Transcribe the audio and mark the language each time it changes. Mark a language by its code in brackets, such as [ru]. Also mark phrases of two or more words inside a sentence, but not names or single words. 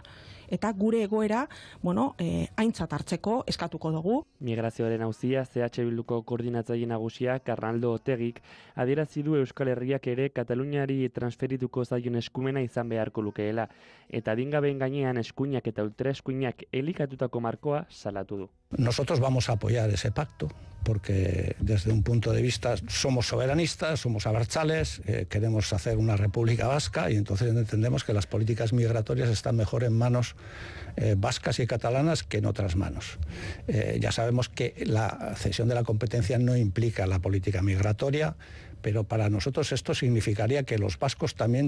[eu] Eta gure egoera, aintzat hartzeko eskatuko dugu. Migrazioaren auzia CH Bilduko koordinatzaile nagusia Arnaldo Otegik adierazi du Euskal Herriak ere Kataluniari transferituko zaion eskumena izan beharko lukeela eta adingabeen gainean eskuinak eta ultraeskuinak elikatutako markoa salatu du. [es] Nosotros vamos a apoyar ese pacto porque desde un punto de vista somos soberanistas, somos abertzales, queremos hacer una república vasca y entonces entendemos que las políticas migratorias están mejor en manos vascas y catalanas que en otras manos. Ya sabemos que la cesión de la competencia no implica la política migratoria, pero para nosotros esto significaría que los vascos también